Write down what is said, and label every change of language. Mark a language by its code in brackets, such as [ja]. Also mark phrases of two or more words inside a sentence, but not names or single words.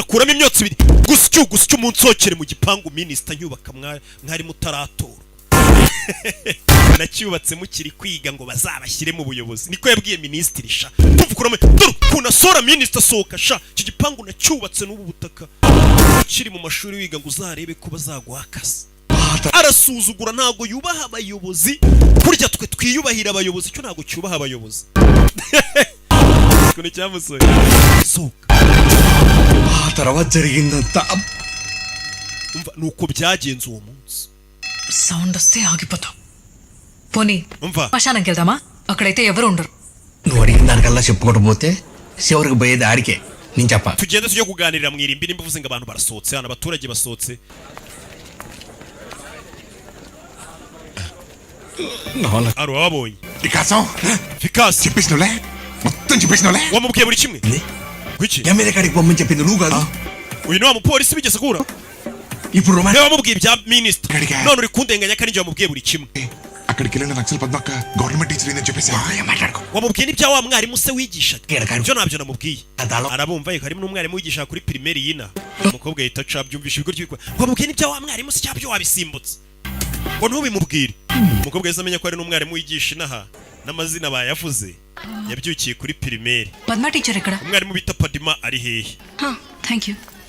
[rw] kuramo imyotsi ibiri gusyo umunsokere mu gipangu minisita nyubaka mwari mutaratora nacyubatse mukiri kwiga ngo bazabashyire mu buyobozi niko yabwiye minisitiri sha tuvukuramo dore kunasora minisita soka sha iki gipangu nacyubatse n'ubu butaka ukiri mu mashuri wiga ngo uzarebe ko bazaguha akazi arasuzugura ntabwo yubaha abayobozi kurya twe twiyubahira abayobozi cyo ntabwo cyubaha abayobozi kone cyamusoye soka [te] ఆ తర్వాత జరిగిందంతా [rw] umva nuko byagenze uwo munsi [te] సౌండ్ వస్తే ఆగిపోతాం పోనీ [rw] umva [te] శ్మశానంకి వెళ్దామా అక్కడైతే ఎవరు ఉండరు నువ్వు అడిగిన దానికల్లా చెప్పుకోవడం పోతే చివరికి పోయేది ఆడికే నేను చెప్పా [rw] tugende tujye kuganirira mu irimbi nimba uvuze ngo abantu barasohotse hano abaturage basohotse aro wabonye [te] వికాసం [rw] fikasi [te] చెప్పేసినలే మొత్తం చెప్పేసినలే [rw] wamubwiye buri kimwe kuki [te] ఎమ్మెల్యే కాడికి పొమ్మని చెప్పింది నువ్వు కాదు [rw] uyu ni wa mupolisi bigeze kura [te] ఇప్పుడు [rw] niwe wamubwiye ibya minisita Kariga. none uri kundenganya ko ninjye wamubwiye buri kimwe [te] అక్కడికి వెళ్ళిన నక్సల్ పద్మక్క [en] government teacher [te] ఏందని చెప్పేసి మాట్లాడుకో [rw] wamubwiye n'ibya wa mwarimu se wigishaga Kariga. ibyo nabyo namubwiye Adalo. arabumva yuko harimo n'umwarimu wigisha kuri primaire yina umukobwa yita ca byumvisha ibigo ry'ibikwa wamubwiye n'ibya wa mwarimu se cyabyo wabisimbutse ngo ntubimubwire umukobwa yahise amenya ko ari n'umwarimu wigisha inaha n'amazina bayavuze yabyukiye kuri primaire [te] పద్మ టీచర్ ఎక్కడ [rw] umwarimu bita Padima ari hehe [en] Thank you.